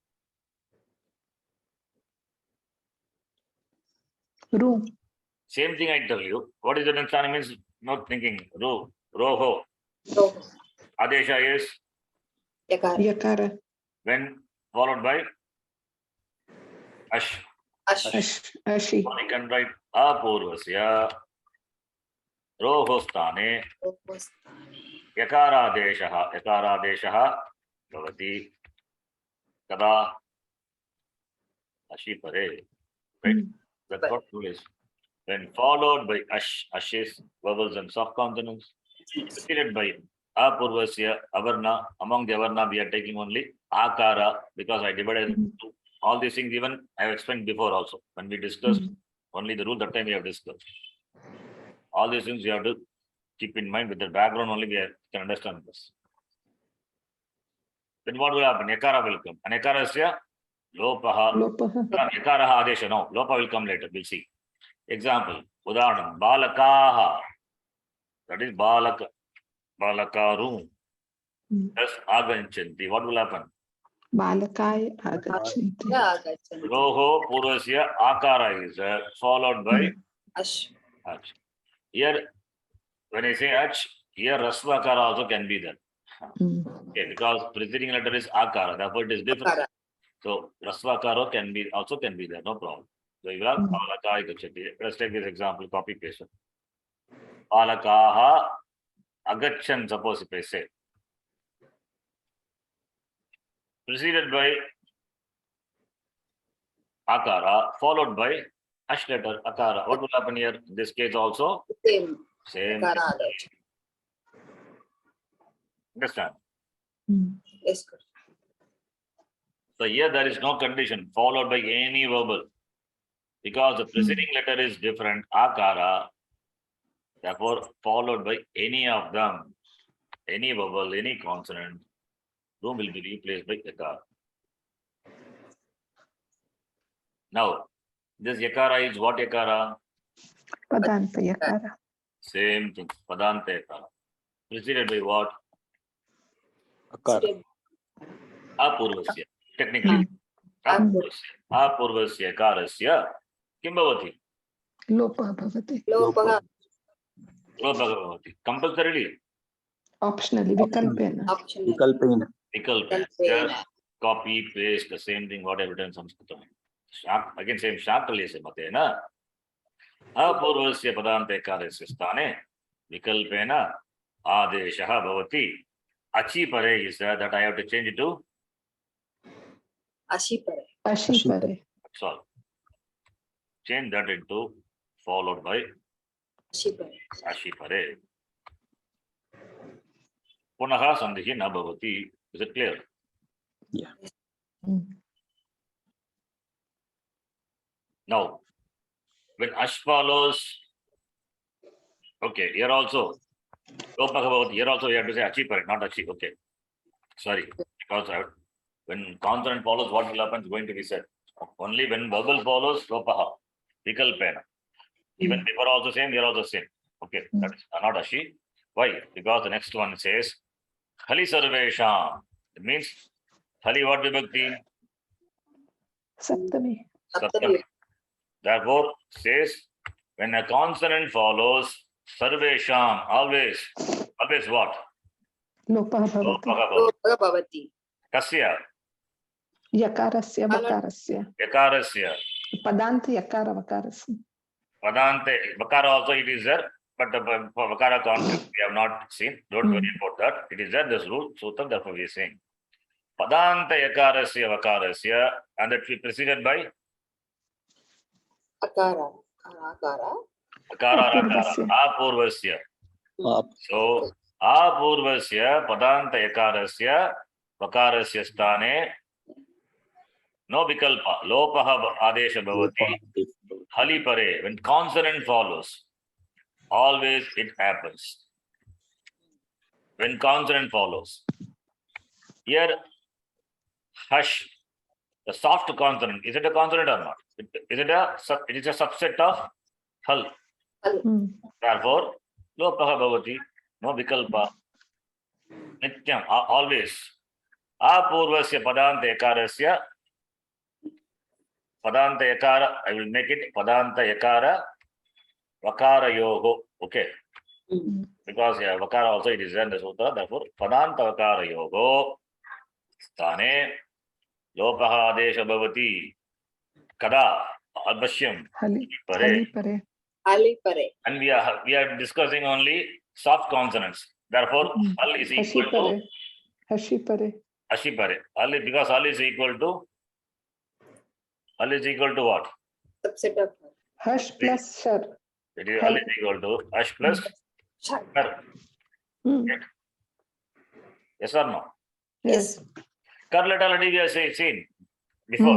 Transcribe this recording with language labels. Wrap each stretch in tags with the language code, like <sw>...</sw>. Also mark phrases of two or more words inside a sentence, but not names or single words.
<en>Room. Same thing I tell you. What is the stani means? Not thinking. Roho. So, Adesha is yakara. Yakara. when followed by ash. Ash. Ashi. So we can write</en> <sa>अपूर्वस्य रोः स्थाने यकारादेशः भवति कदा अशि परे.</sa> <en>Right? That's what rule is. When followed by ash is vowels and soft consonants, preceded by apurvasya avarna. Among the avarna we are taking only akara because I divided into all these things. Even I have explained before also when we discussed only the rule, that time we have discussed. All these things you have to keep in mind. With the background only we can understand this. Then what will happen? Yakara will come. And yakara is lopaha. Lopaha.</en> <sa>यकारः आदेशः. No,</sa> <en>lopa will come later. We'll see. Example. Udaharanam. Balakaha. That is balaka. Balakaru. Thus aganchanti. What will happen?</en> <sa>बालकाय आगच्छन्ति.</sa> <en>Yeah, agachanti.</en> <sa>रोः पूर्वस्य अकार</sa> <en>is followed by Ash. ach. Here, when I say ach, here rasva akara also can be there. Okay, because preceding letter is akara, therefore it is different. Akara. So rasva akara can be there, no problem. So you have</en> <sa>बालक आगच्छन्ति.</sa> <en>Let's take this example, copy paste.</en> <sa>बालकः आगच्छन्,</sa> <en>suppose if I say. Preceded by akara, followed by ash letter akara. What will happen here? In this case also, Same. same.</en> <sa>यकार आगच्छन्ति.</sa> <en>Understand? Yes, Guru. So here there is no condition followed by any vowel because the preceding letter is different, akara. Therefore, followed by any of them, any vowel, any consonant, room will be replaced by yakara. Now, this yakara is what yakara?</en> <sa>पदान्त यकार.</sa> <en>Same thing,</en> <sa>पदान्त यकार.</sa> <en>Preceded by what? Akara.</en> <sa>Apurvasya. Technically, अपूर्वस्य कारस्य किं भवति? लोप भवति. Lopaha. लोप भवति.</sa> <en>Compulsorily. Optionally. Vikalpena. Optional. Vikalpena. Vikalpena. Just copy, paste, the same thing what I have done in Saṃskṛtam. Again, same</en> <sa>शाकल्यस्य मतेन अपूर्वस्य पदान्ते कारस्य स्थाने विकल्पेन आदेशः भवति. अचि परे</sa> <en>is that I have to change it to?</en> <sa>अशि परे. अशि परे.</sa> <en>That's all. Change that into followed by</en> <sa>अशि परे. अशि परे. पुनः सन्धिः न भवति.</sa> <en>Is it clear? Yeah. Now, when ash follows, okay, here also</en> <sa>लोपः भवति.</sa> <en>Here also you have to say</en> <sa>अचि परे,</sa> <en>not achi. Okay. Sorry. Because when consonant follows, what will happen is going to be said. Only when vowel follows, lopaha. Vikalpena. Even before also same, here also same. Okay. That is not ashi. Why? Because the next one says</en> <sa>हलि सर्वेषाम्.</sa> <en>It means Khali what vibhakti? Saptami. Saptami. Therefore, says when a consonant follows Sarvesham, always what?</en> <sa>लोपः भवति. लोपः भवति. लोपः भवति. Kasya? यकारस्य वकारस्य. Yakarasya. पदान्त यकार वकारस्य. Padante.</sa> <en>Vakara also it is there, but for Vakara concept we have not seen. Don't worry about that. It is there, this rule, Sutam, therefore we are saying.</en> <sa>पदान्त यकारस्य वकारस्य,</sa> <en>and that we preceded by Akara. Akara. Akara Apurvasya. Apurvasya.</en> <sa>So, अपूर्वस्य पदान्त यकारस्य वकारस्य स्थाने नो विकल्प. लोपः आदेशः भवति हलि परे.</sa> <en>When consonant follows, always it happens. When consonant follows. Here, hush, the soft consonant, is it a consonant or not? It is a subset of hal. Therefore,</en> <sa>लोपः भवति नो विकल्प.</sa> <en>Nityam, always.</en> <sa>अपूर्वस्य पदान्त यकारस्य. पदान्त यकार,</sa> <en>I will make it</en> <sa>पदान्त यकार वकार योः.</sa> <en>Okay. Because vakara also it is in the sutra. Therefore,</en> <sa>पदान्त वकार योः स्थाने लोपः आदेशः भवति. कदा अवश्यम् Hali pare. pare. हलि परे.</sa> <en>And we are discussing only soft consonants. Therefore, hal is equal to</en> <sa>हशि परे. अशि परे.</sa> <en>Hal is, because hal is equal to what? Subset of Hash plus shar. It is hal is equal to ash plus shar. Yes or no? Yes. Kar letter already we have seen before.</en>